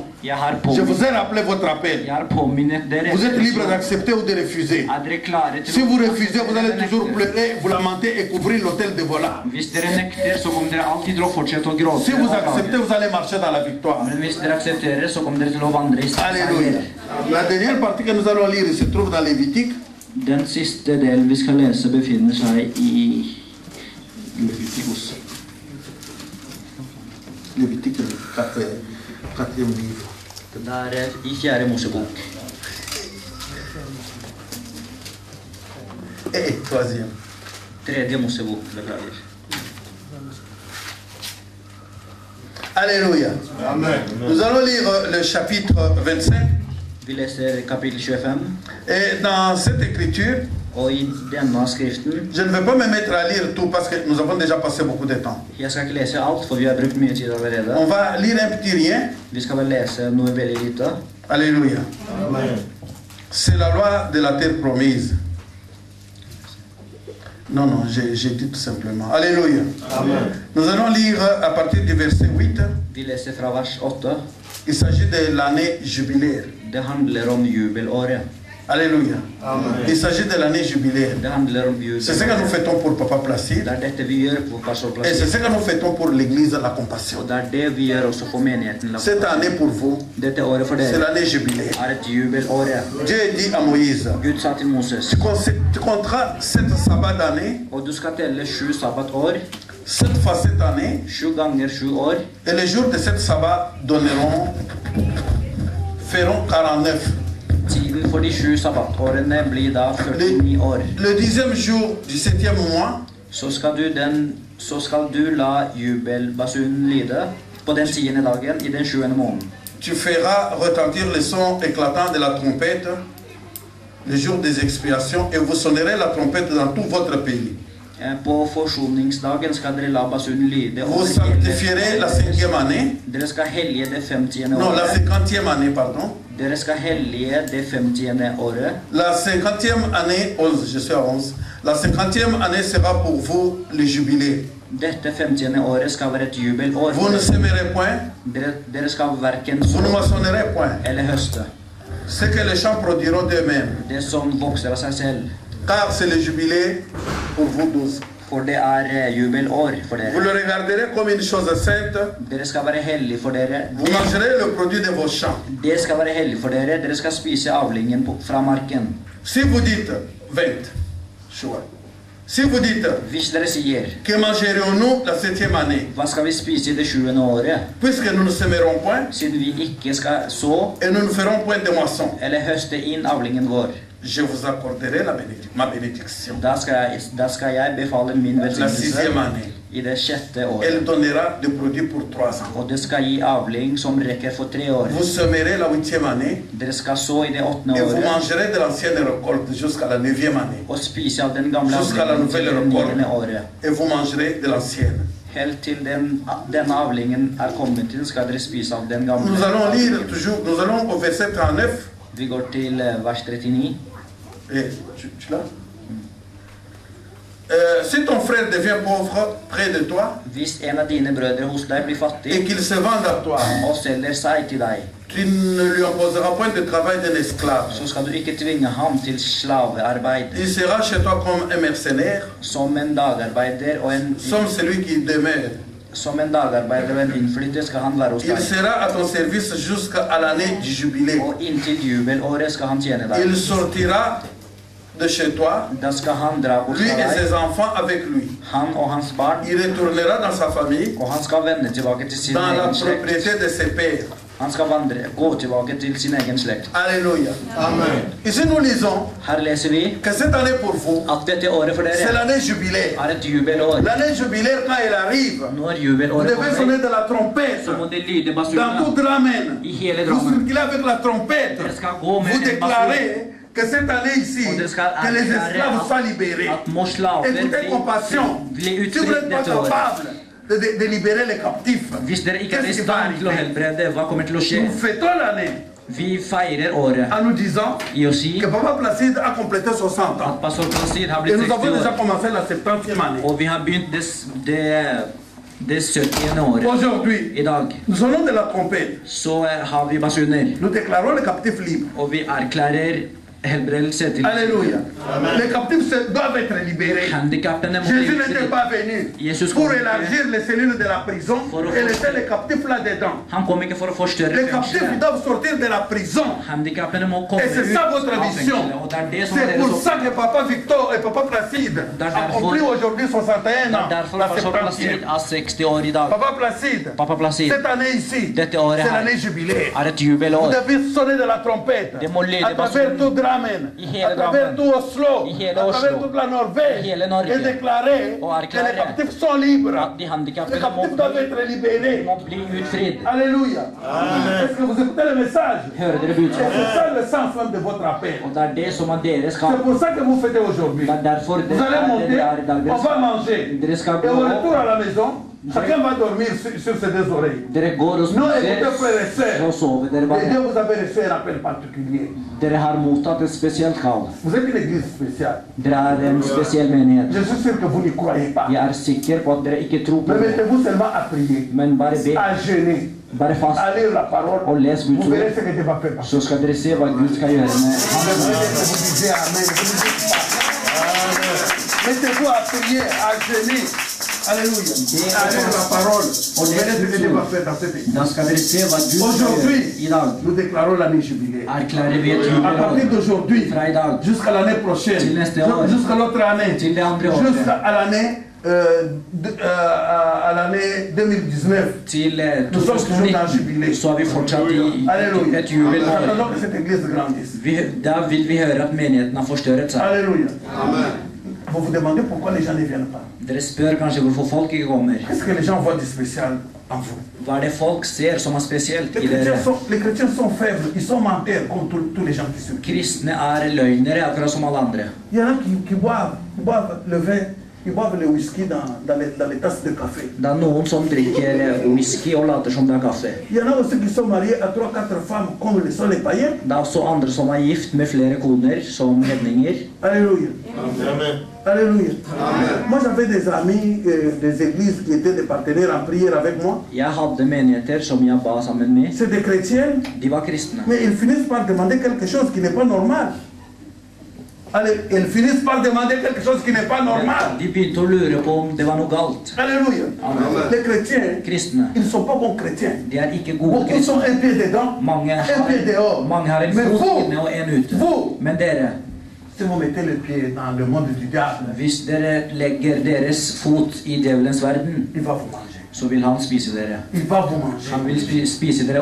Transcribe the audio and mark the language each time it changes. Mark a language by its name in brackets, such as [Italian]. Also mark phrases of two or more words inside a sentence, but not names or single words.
[French] Je vous ai rappelé votre appel. Vous êtes libre d'accepter ou de refuser. Si vous refusez, vous allez toujours pleurer, vous lamenter et couvrir l'autel de volants. Si vous acceptez, vous allez marcher dans la victoire. Alléluia. La dernière partie que nous allons lire se trouve dans Lévitique. [Norwegian] Den siste del vi skal lese befinner seg i Leviticus. [French] Lévitique, le 4e livre. [Norwegian] Det i 4. Mosebok. [French] Et 3e. [Norwegian] 3. Mosebok, beklager. [French] Alléluia. Amen. Nous allons lire le chapitre 25. [Norwegian] Vi leser kapittel 25. [French] Et dans cette écriture, [Norwegian] Og i denne skriften, [French] je ne vais pas me mettre à lire tout parce que nous avons déjà passé beaucoup de temps. [Norwegian] jeg skal ikke lese alt, for vi har brukt mye tid allerede. [French] On va lire un petit rien. [Norwegian] Vi skal vel lese noe veldig lite. [French] Alléluia. Amen. C'est la loi de la terre promise. Non, j'ai dit tout simplement. Alléluia. Amen. Nous allons lire à partir du verset 8. [Norwegian] Vi leser fra vers 8. [French] Il s'agit de l'année jubilaire. [Norwegian] Det handler om jubelåret. [French] Alléluia. Amen. Il s'agit de l'année jubilaire. [Norwegian] Det handler om jubelåret. [French] C'est ce que nous fêtons pour Papa Placide. [Norwegian] Det dette vi gjør for Pastor [French] Et [Norwegian] Placide. [French] c'est ce que nous fêtons pour l'église La Compassion. [Norwegian] Og det det vi gjør også for menigheten. [French] Cette année pour vous, [Norwegian] Dette året for [French] c'est [Norwegian] dere [French] l'année jubilaire. [Norwegian] et jubelåret. [French] Dieu dit à Moïse, [Norwegian] Gud sa til Moses, [French] tu compteras 7 sabbats d'année, [Norwegian] og du skal telle 7 sabbatår, [French] 7 fois 7 années, [Norwegian] 7 ganger 7 år, [French] et les jours de 7 sabbats feront 49. [Norwegian] tiden for de 7 sabbatårene blir da 49 år. [French] Le 10e jour du 7e mois, [Norwegian] Så skal du la jubelbasunen lide på den 10. dagen i den 7. måneden. [French] tu feras retentir le son éclatant de la trompette le jour des expiations, et vous sonnerez la trompette dans tout votre pays. [Norwegian] På forsoningsdagen skal dere la basunen lyde. [French] Vous sanctifierez la 5e année, [Norwegian] Dere skal hellige det 50. [French] non, la [Norwegian] året. [French] 50e année, pardon. [Norwegian] Dere skal hellige det 50. året. [French] La 50e année, 11, je suis à 11. La 50e année sera pour vous le jubilé. [Norwegian] Dette 50. året skal være et jubelår. [French] Vous ne sèmerez point, [Norwegian] Dere skal hverken [French] vous ne [Norwegian] så [French] moissonnerez point. [Norwegian] eller høste. [French] Ce que les champs produiront d'eux-mêmes, [Norwegian] Det som vokser av seg selv. [French] car c'est le jubilé pour vous 12. [Norwegian] For det jubelår for [French] Vous [Norwegian] dere. [French] le regarderez comme une chose sainte. [Norwegian] Dere skal være hellige for dere. [French] Vous mangerez le produit de vos champs. [Norwegian] Det skal være hellig for dere. Dere skal spise avlingen fra marken. [French] Si vous dites 20, choix. Si vous dites [Norwegian] Hvis dere sier, [French] que mangerons-nous la 7e année, [Norwegian] hva skal vi spise i det 7. året? [French] puisque nous ne sèmerons point [Norwegian] Siden vi ikke skal så [French] et nous ne ferons point de moisson, [Norwegian] eller høste inn avlingen vår, [French] je vous accorderai ma bénédiction. [Norwegian] da skal jeg befale min [French] La [Norwegian] velsignelse [French] 6e année, [Norwegian] i det 6. [French] elle [Norwegian] året. [French] donnera des produits pour 3 ans. [Norwegian] Og det skal gi avling som rekker for 3 år. [French] Vous sèmerez la 8e année [Norwegian] Dere skal så i det 8. [French] et vous [Norwegian] året [French] mangerez de l'ancienne récolte jusqu'à la 9e année. [Norwegian] og spise av den gamle [French] Jusqu'à la [Norwegian] avlingen til [French] nouvelle [Norwegian] det 9. [French] récolte. [Norwegian] året. [French] Et vous mangerez de l'ancienne. [Norwegian] Helt til denne avlingen kommet til, skal dere spise av den gamle. [French] Nous allons lire toujours, nous allons au verset 39. [Norwegian] Vi går til vers 39. [French] Et, tu l'as? Si ton frère devient pauvre près de toi [Norwegian] Hvis en av dine brødre hos deg blir [French] et [Norwegian] fattig [French] qu'il se vende à toi, [Norwegian] og selger seg til deg, [French] tu ne lui imposeras point de travail d'un esclave. [Norwegian] så skal du ikke tvinge ham til slavearbeid. [French] Il sera chez toi comme un mercenaire, [Norwegian] Som en dagarbeider og en innflytter skal han være hos [French] Il [Norwegian] deg. [French] sera à ton service jusqu'à l'année du jubilé. [Norwegian] Og inntil jubelåret skal han tjene [French] Il [Norwegian] deg. [French] sortira de chez toi, [Norwegian] Da skal han dra bort [French] lui [Norwegian] fra [French] et ses [Norwegian] deg, [French] enfants avec lui. [Norwegian] han og hans barn, [French] Il retournera dans sa famille, [Norwegian] og han skal vende tilbake til sin [French] dans la [Norwegian] egen slekt. [French] propriété de ses pères. [Norwegian] Han skal gå tilbake til sin egen slekt. [French] Alléluia. Amen. Ici nous lisons [Norwegian] Her leser vi [French] que cette année pour vous, [Norwegian] at dette året for [French] c'est [Norwegian] dere [French] l'année jubilaire. [Norwegian] et jubelår. [French] L'année jubilaire, quand elle arrive, [Norwegian] Når [French] vous [Norwegian] jubelåret [French] devez sonner [Norwegian] kommer, [French] de la trompette [Norwegian] så må det lyde [French] dans [Norwegian] basunen [French] tout Drammen. [Norwegian] i hele [French] Vous [Norwegian] Drammen. [French] circulez avec la trompette. [Norwegian] Dere skal gå med [French] Vous [Norwegian] en basun. [French] déclarez que cette année ici, [Norwegian] Og det skal [French] que les [Norwegian] erklære [French] esclaves soient libérés. [Norwegian] at må slaver [French] Écoutez compassion. [Norwegian] bli [French] Si vous [Norwegian] utfridd [French] n'êtes pas [Norwegian] dette året. [French] capable de libérer les captifs, [Norwegian] Hvis dere ikke er i [French] qu'est-ce qui va [Norwegian] stand til å [French] arriver? [Norwegian] helbrede, hva kommer til å skje? [French] Nous fêtons l'année [Norwegian] Vi feirer året [French] en nous disant [Norwegian] i å si [French] que Papa Placide a complété 60 ans. [Norwegian] at pastor Placide har [French] Et [Norwegian] blitt [French] nous [Norwegian] 60 [French] avons déjà [Norwegian] år. [French] commencé la 70e année. [Norwegian] Og vi har begynt det 70. året. [French] Aujourd'hui, [Norwegian] I dag [French] nous sonnons de la trompette. [Norwegian] så har vi basuner, [French] Nous déclarons les captifs libres. [Norwegian] og vi erklærer helbredelse til [French] Alléluia. Les captifs doivent être libérés. [Norwegian] handikappene. [French] Jésus n'était pas venu [Norwegian] Jesus [French] pour [Norwegian] kom ikke, [French] élargir les cellules de la prison et laisser les captifs là-dedans. [Norwegian] han kom ikke for å forstørre [French] Les captifs [Norwegian] fengselet. [French] doivent sortir de la prison. [Norwegian] Handikappene må komme [French] Et c'est [Norwegian] ut [French] ça [Norwegian] av [French] votre vision. [Norwegian] fengselet. Og det er det som er [French] C'est pour [Norwegian] deres [French] ça [Norwegian] oppgave. [French] que Papa Victor et Papa Placide accomplit aujourd'hui 61 [Norwegian] Det [French] ans, [Norwegian] er derfor [French] la [Norwegian] pastor [French] 70e. [Norwegian] Placide er 60 år i dag. [French] Papa Placide, [Norwegian] Pappa Placide, [French] cette année ici, [Norwegian] dette året [French] c'est [Norwegian] her [French] l'année jubilaire. [Norwegian] er et [French] Vous [Norwegian] jubelår. [French] devez sonner de la trompette [Norwegian] Det må lyde [French] à travers [Norwegian] basunen. [French] tout Drammen, [Norwegian] I hele [French] à travers [Norwegian] Drammen. [French] tout Oslo, [Norwegian] I hele [French] à travers [Norwegian] Oslo. [French] toute la Norvège [Norwegian] I hele Norge. [French] et déclarer [Norwegian] Og [French] que les [Norwegian] erklære [French] captifs sont libres. [Norwegian] at de [French] Les [Norwegian] handikappede [French] captifs doivent être libérés. [Norwegian] må bli utfridd. [French] Alléluia. Est-ce que vous écoutez le message? [Norwegian] Hører dere [French] Et c'est [Norwegian] budskapet? [French] ça le sens même de votre appel. [Norwegian] Og det er det som er deres [French] C'est [Norwegian] kamp. [French] pour ça que vous fêtez aujourd'hui. [Norwegian] Det er derfor [French] Vous allez [Norwegian] det [French] monter, [Norwegian] er i dag. [French] on va manger. [Norwegian] Dere skal [French] Et [Norwegian] gå [French] au retour [Norwegian] opp. [French] à la maison, chacun va dormir sur ses deux oreilles. [Norwegian] Dere går og [French] Non, écoutez, frères et [Norwegian] spiser, og [French] sœurs. [Norwegian] sover dere [French] Et [Norwegian] bare. [French] Dieu vous avait reçu un appel particulier. [Norwegian] Dere har mottatt et spesielt kall. [French] Vous êtes une église spéciale. [Norwegian] Dere er en spesiell menighet. [French] Je suis sûr que vous n'y croyez pas. [Norwegian] Jeg er sikker på at dere ikke tror på [French] Mais [Norwegian] det. [French] mettez-vous seulement à prier, [Norwegian] Men bare be, [French] à jeûner, [Norwegian] bare fast, [French] à lire la parole. [Norwegian] og les Guds [French] Vous verrez [Norwegian] ord. [French] ce que Dieu va faire. [Norwegian] Så skal dere se hva Gud skal gjøre med [French] Amen. Vous disiez Amen. Vous ne dites pas. Mettez-vous à prier, à jeûner. Alléluia. À lire la parole. Vous verrez ce que Dieu va faire dans cette église. [Norwegian] Da skal dere se hva Gud skal [French] Aujourd'hui, [Norwegian] gjøre. I dag [French] nous déclarons l'année jubilaire. [Norwegian] erklærer vi et [French] À partir [Norwegian] jubelår. [French] d'aujourd'hui, [Norwegian] Fra i dag [French] jusqu'à l'année prochaine, [Norwegian] Til neste år. [French] jusqu'à l'autre année, [Norwegian] til det andre året. [French] jusqu'à l'année à l'année 2019. [Norwegian] Til [French] Nous sommes toujours dans le [Norwegian] 2019 [French] jubilé. [Norwegian] så er vi fortsatt i [French] Alléluia. [Norwegian] et jubelår. [French] Attendons que cette église grandisse. [Norwegian] Da vil vi høre at menigheten har forstørret seg. [French] Alléluia. Vous vous demandez pourquoi les gens ne viennent pas. [Norwegian] Dere spør kanskje hvorfor folk ikke kommer. [French] Qu'est-ce que les gens voient de spécial en vous? [Norwegian] Hva er det folk ser som er spesielt i dere? [French] Les chrétiens sont faibles, ils sont menteurs comme tous les gens qui sont. [Norwegian] Kristne er løgnere, akkurat som alle andre. [French] Il y en a qui boivent le vin, ils boivent le whisky dans les tasses de café. [Norwegian] Det er noen som drikker whisky og later som det er kaffe. [French] Il y en a aussi qui sont mariés à 3-4 femmes comme le sont les païens. [Norwegian] Det er også andre som er gift med flere koner, som hedninger. [French] Alléluia. Amen. Alléluia. Moi j'avais des amis des églises qui étaient des partenaires en prière avec moi. [Norwegian] Jeg hadde menigheter som jeg ba sammen med. [French] C'est des chrétiens, [Norwegian] De var kristne. [French] mais ils finissent par demander quelque chose qui n'est pas normal. Allez, ils finissent par demander quelque chose qui n'est pas normal. [Norwegian] De begynte å lure på om det var noe galt. [French] Alléluia. Les chrétiens, [Norwegian] Kristne, [French] ils ne sont pas bons chrétiens. [Norwegian] de er ikke gode [French] Beaucoup sont [Norwegian] kristne. [French] un pied dedans, [Norwegian] Mange [French] un pied dehors. [Norwegian] har en [French] Mais [Norwegian] fot [French] vous, [Norwegian] inne og en ute. [French] vous, [Norwegian] Men dere, [French] si vous mettez le pied dans le monde du diable, [Norwegian] hvis dere legger deres fot i djevelens verden, [French] il va vous manger. [Norwegian] så vil han spise dere. [French] Il va vous manger. [Norwegian] Han vil spise dere